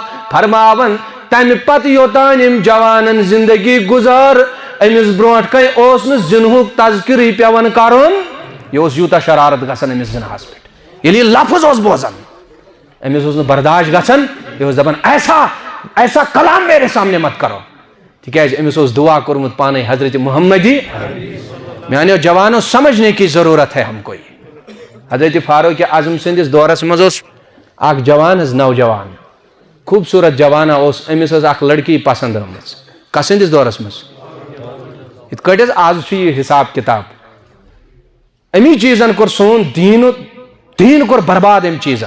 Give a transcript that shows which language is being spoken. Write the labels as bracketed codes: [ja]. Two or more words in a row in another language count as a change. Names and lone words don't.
[ks] فرماون تمہِ پتہٕ یوٚتانۍ أمۍ جوانن زندگی گُزٲر أمِس برونٛٹھ کنہِ اوس نہٕ زِنہُک تذکرٕے پیوان کرُن. یہِ اوس یوٗتاہ شرارت گژھان أمِس زِنہس پٮ۪ٹھ ییٚلہِ یہِ لفظ اوس بوزان أمِس اوس نہٕ برداشت گژھان یہِ اوس دپان [ur] ایسا کلام میرے سامنے مت کرو [ks] تِکیٛازِ أمِس اوس دعا کوٚرمُت پانے حضرت محمدی. [ur] میانیو جوانو سمجھنے کی ضرورت ہے ہم کو. [ks] حضرت فاروق اعظم سندس دورس مز اوس اکھ جوان حظ نوجوان خوبصورت جوانا اوس أمِس ٲس اکھ لڑکی پسند آمٕژ کس سندس دورس مز یِتھ کٲٹھۍ حظ آز چھُ یہِ حساب کتاب امی چیزن کوٚر سون دیٖن کوٚر برباد أمۍ چیزن.